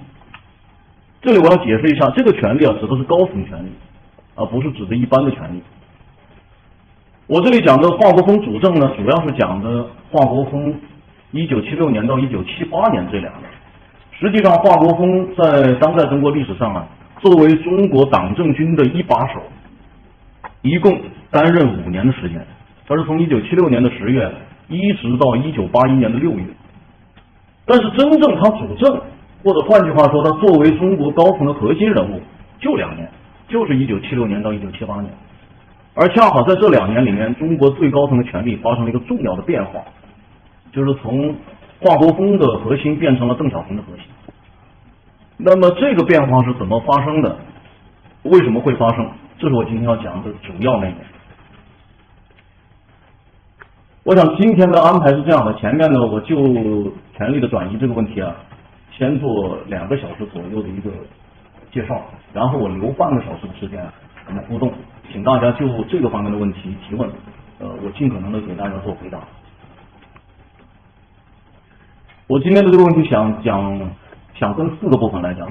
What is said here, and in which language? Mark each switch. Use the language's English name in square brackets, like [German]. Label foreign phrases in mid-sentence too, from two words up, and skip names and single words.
[Chinese] 這裡我要解釋一下，這個權力啊指的是高層權力，而不是指的一般的權力。我這裡講的華國鋒主政呢，主要是講的華國鋒1976年到1978年這2年。實際上，華國鋒在當代中國歷史上啊，作為中國黨政軍的一把手，一共擔任5年的時間。他是從1976年的10月一直到1981年的6月。但是真正他主政，或者換句話說，他作為中國高层的核心人物，就2年，就是1976年到1978年。而恰好在這2年裡面，中國最高层的權力發生了一個重要的变化，就是從華國鋒的核心變成了鄧小平的核心。那麼這個變化是怎麼發生的？為什麼會發生？這是我今天要講的主要內容。我想今天的安排是這樣的，前面呢我就權力的轉移這個問題啊，先做2個小時左右的一個介紹，然後我留半個小時的時間我們互動，請大家就這個方面的問題提問，我盡可能的給大家做回答。我今天的這個問題想分4個部分來講。